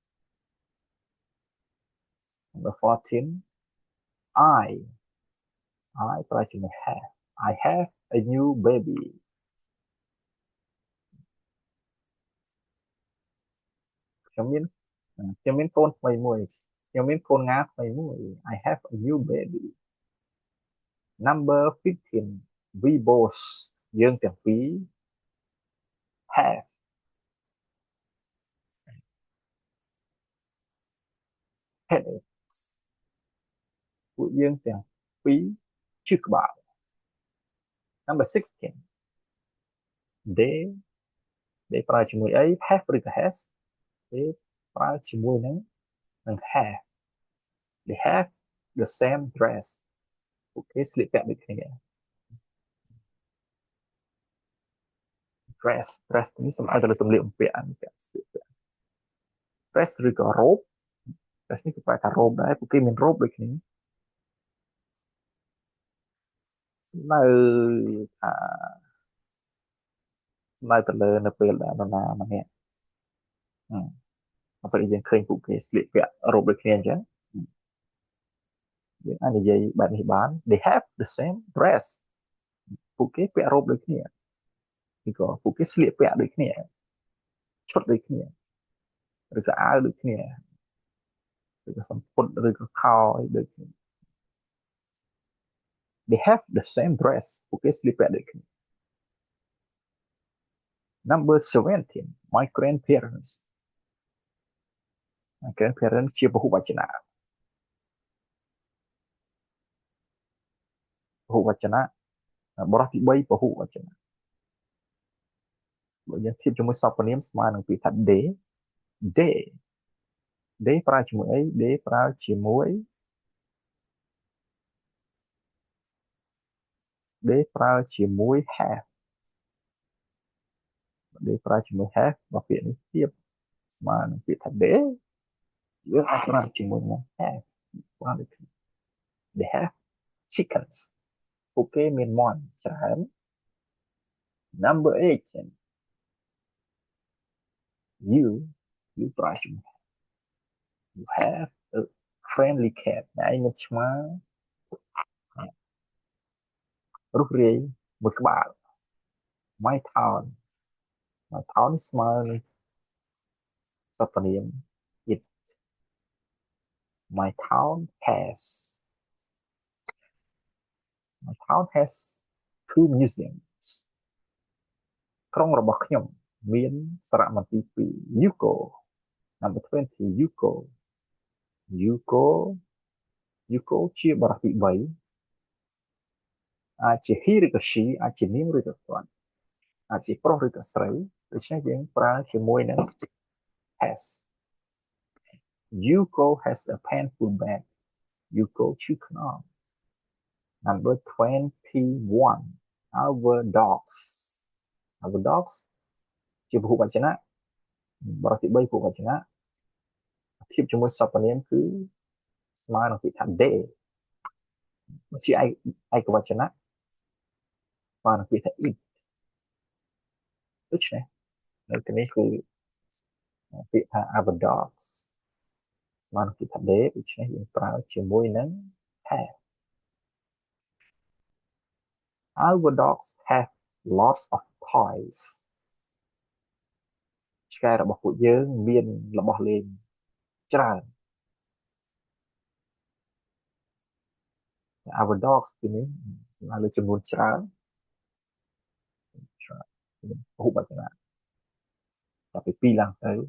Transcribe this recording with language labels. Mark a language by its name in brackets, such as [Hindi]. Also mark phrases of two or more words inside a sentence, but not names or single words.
[English] number 14 I [Khmer] ប្រើជាមួយ [English] have I have a new baby [Khmer] ខ្ញុំមានកូនថ្មីមួយខ្ញុំមានកូនងាថ្មីមួយ [English] I have a new baby number 15 we both [Khmer] យើងទាំងពីរ [English] have [Khmer] headaches ពួកយើងទាំងពីរឈឺក្បាល [English] number 16 they [Khmer] ប្រើជាមួយអី have ឬក៏ [English] has they [Khmer] ប្រើជាមួយនឹង [English] have they have the same dress [Khmer] ពួកគេស្លៀកពាក់ដូចគ្នា dress នេះសំដៅទៅលើសម្លៀកបំពាក់ស្លៀកពាក់ dress ឬក៏ robe dress នេះគឺប្រែថា robe ដែរពួកគេមាន robe ដូចគ្នាសំដៅថាសំដៅទៅលើនៅពេលដែលនរណាម្នាក់ ពេលយើងឃើញពួកគេស្លៀកពាក់ robe ដូចគ្នាអញ្ចឹងយើងអាចនិយាយបែបនេះបាន [English] they have the same dress [Khmer] ពួកគេពាក់ robe ដូចគ្នាឬក៏ពួកគេស្លៀកពាក់ដូចគ្នាឈុតដូចគ្នាឬក៏អាវដូចគ្នាឬក៏សំពត់ឬក៏ខោអីដូចគ្នា [English] they have the same dress [Khmer] ពួកគេស្លៀកពាក់ដូចគ្នា [English] number 17 my grandparents [Khmer] ជាពហុវចនៈបរិបទទី3ពហុវចនៈ បើយើងធៀបជាមួយសព្វនាមស្មើនឹងពាក្យថា [English] they they [Khmer] ប្រើជាមួយអី they ប្រើជាមួយ they ប្រើជាមួយ have they ប្រើជាមួយ have របស់ពាក្យនេះទៀតស្មើនឹងពាក្យថា they យើងអាចប្រើជាមួយនឹង have បានដូចគ្នា [English] they have chickens [Khmer] ពួកគេមានមាន់ច្រើន [English] number 8 you you [Khmer] ប្រើជាមួយ [English] you have a friendly cat [Khmer] ឯងមានឆ្មារុះរាយមួយក្បាល [English] my town my town [Khmer] ស្មើនឹងសព្វនាម [English] it my town has my town has 2 museums [Khmer] ក្រុងរបស់ខ្ញុំមានសារមន្ទីរពីរ [English] you go number 20 you go you go you go [Khmer] ជាបរិបទទី3 អាចជា he ឬក៏ she អាចជានាងឬក៏គាត់អាចជាប្រុសឬក៏ស្រីដូច្នេះយើងប្រើជាមួយនឹង has [English] you go has a painful back you go [Khmer] ឈឺខ្នង [English] number 21 our dogs [Khmer] ជាពហុវចនៈបរិបទទី3ពហុវចនៈធៀប ជាមួយសព្វនាមគឺស្មើនឹងពាក្យថា they ជាឯកវចនៈស្មើនឹងពាក្យថា it ដូច្នេះនៅទីនេះគឺពាក្យថា [English] our dogs [Khmer] ស្មើនឹងពាក្យថា they ដូច្នេះយើងប្រើជាមួយនឹង [English] have our dogs have lots of toys [Khmer] ឆ្កែរបស់ពួកយើងមានរបស់លេងច្រើន [English] our dogs [Khmer] ទីនេះស្មើលើចំនួនច្រើនពហុវចនៈតែពី2ឡើងទៅ